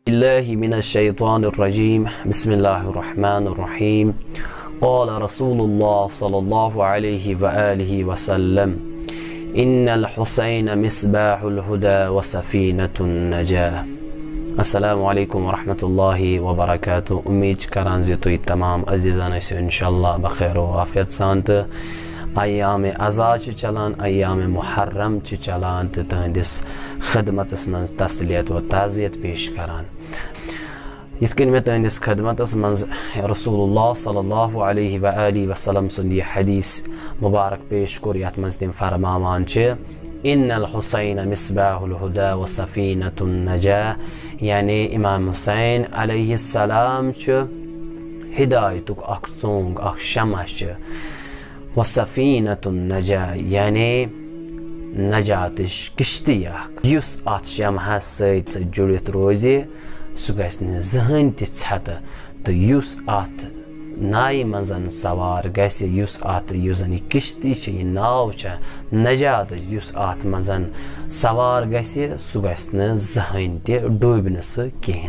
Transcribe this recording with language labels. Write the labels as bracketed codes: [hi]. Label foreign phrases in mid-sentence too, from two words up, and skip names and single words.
[ar] بالله من الشيطان الرجيم بسم الله الرحمن الرحيم قال رسول الله صلى الله عليه وآله وسلم إن الحسين مصباح الهدى وسفينة النجاة. السلام عليكم ورحمة الله وبركاته. [ks] امید کران زِ تُہۍ تمام عزیزان ٲسِو انشاءاللہ بخیر و عافیت سان تہٕ ایام عزا چھِ چلان، ایام محرم چھِ چلان تہٕ تُہنٛدِس خدمتس منٛز تسلیت و تعزیت پیش کران. یِتھ کٔنۍ مےٚ تُہنٛدِس خدمتس منٛز رسول اللہ [ar] صلی اللہ علیہ وآلہ وسلم [ks] سُنٛد یہِ حدیث مبارک پیش کوٚر یتھ منٛز تِم فرماوان چھِ [ar] ان الحسین مصباح الہدى وسفینة النجاة، [ks] یعنی امام حسین [ar] علیہ السلام [ks] چھُ ہدایتُک اکھ ژوٚنٛگ، اکھ شمع چھِ، [ar] وسفینة النجاة [ks] یعنی نجاتٕچ کِشتی اکھ، یُس اتھ شمہس سۭتۍ جُڑِتھ روزِ سُہ گژھِ نہٕ زٕہٕنۍ تہِ ژھٮ۪تہٕ، تہٕ یُس اتھ نایہِ منٛز سوار گژھِ، یُس زن یہِ کِشتی چھِ، یہِ ناو چھےٚ نجاتٕچ، یُس اتھ منٛز سوار گژھِ سُہ گژھِ نہٕ زٕہٕنۍ تہِ ڈوٗبہِ نہٕ سُہ کِہیٖنۍ.